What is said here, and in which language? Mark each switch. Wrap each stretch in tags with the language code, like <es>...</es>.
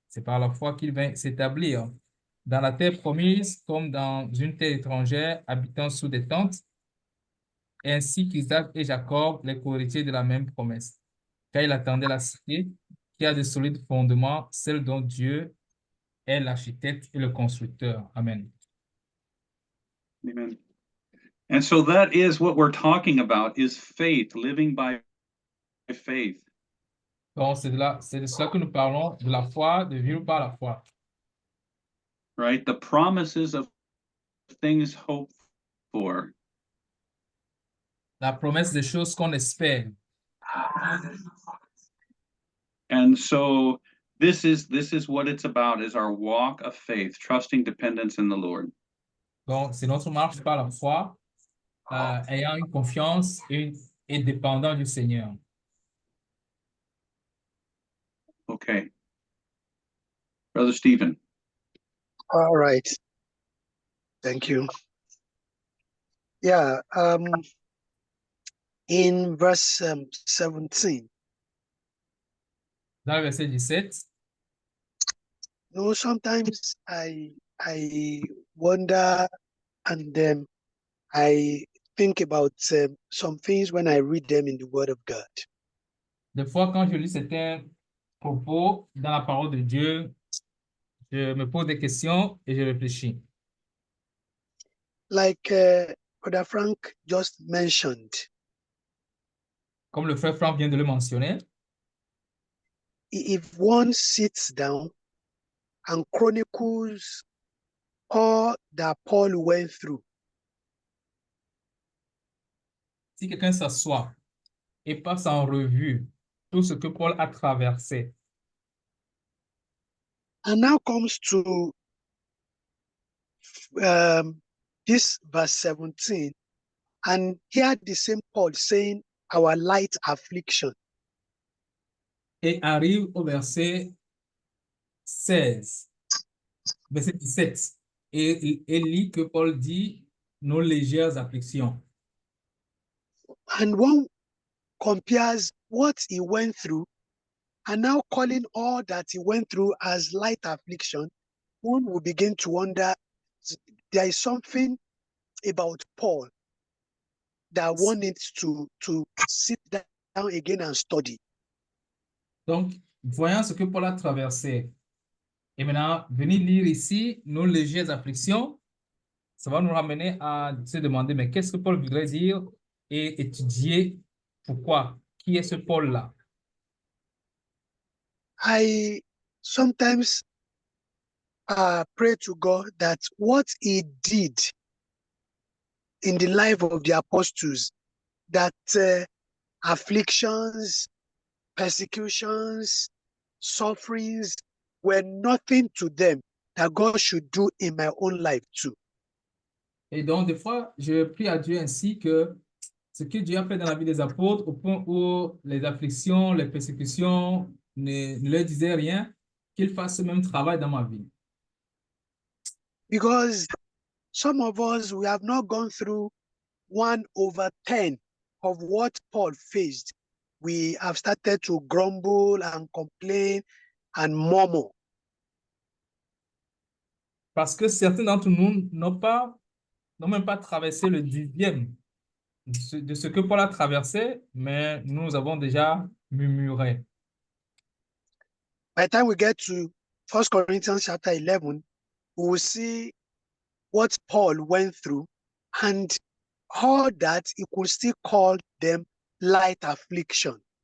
<fr>C'est par la foi qu'il vint s'établir dans la terre promise comme dans une terre étrangère, habitant sous des tentes, ainsi qu'Isaac et Jacob, les co-héritiers de la même promesse. Car il attendait la cité qui a de solides fondements, celle dont Dieu est l'architecte et le constructeur. Amen. Amen.</fr> <en>And so that is what we're talking about, is faith, living by faith.</en> <fr>Donc, c'est de cela que nous parlons, de la foi, de vivre par la foi.</fr> <en>Right? The promises of things hoped for.</en> <fr>La promesse des choses qu'on espère.</fr> <en>And so this is what it's about, is our walk of faith, trusting dependence in the Lord.</en> <fr>Donc, c'est notre marche par la foi, ayant une confiance et dépendant du Seigneur.</fr> <en>Okay. Brother Stephen. All right. Thank you. Yeah. In verse 17.</en> <fr>Dans le verset 17.</fr> <en>No, sometimes I wonder, and then I think about some things when I read them in the Word of God.</en> <fr>Des fois, quand je lis certains propos dans la parole de Dieu, je me pose des questions et je réfléchis.</fr> <en>Like Brother Frank just mentioned,</en> <fr>Comme le frère Franck vient de le mentionner,</fr> <en>if one sits down and chronicles all that Paul went through,</en> <fr>si quelqu'un s'assoit et passe en revue tout ce que Paul a traversé,</fr> <en>and now comes to this verse 17, and hear the same Paul saying, our light affliction.</en> <fr>et arrive au verset 16, verset 17, et lit que Paul dit nos légères afflictions.</fr> <en>And one compares what he went through and now calling all that he went through as light affliction, one will begin to wonder, there is something about Paul that one needs to sit down again and study.</en> <fr>Donc, voyant ce que Paul a traversé, et maintenant, venir lire ici nos légères afflictions, ça va nous ramener à se demander, mais qu'est-ce que Paul voudrait dire et étudier pourquoi? Qui est ce Paul-là?</fr> <en>I sometimes pray to God that what he did in the life of the apostles, that afflictions, persecutions, sufferings were nothing to them, that God should do in my own life too.</en> <fr>Et donc, des fois, je prie à Dieu ainsi que ce que Dieu a fait dans la vie des apôtres, au point où les afflictions, les persécutions ne leur disaient rien, qu'il fasse ce même travail dans ma vie.</fr> <en>Because some of us, we have not gone through 1/10 of what Paul faced. We have started to grumble and complain and murmur.</en> <fr>Parce que certains d'entre nous n'ont même pas traversé le 10e de ce que Paul a traversé, mais nous avons déjà murmuré.</fr> <en>By the time we get to 1 Corinthians chapter 11, we will see what Paul went through, and all that he could still call them light affliction.</en>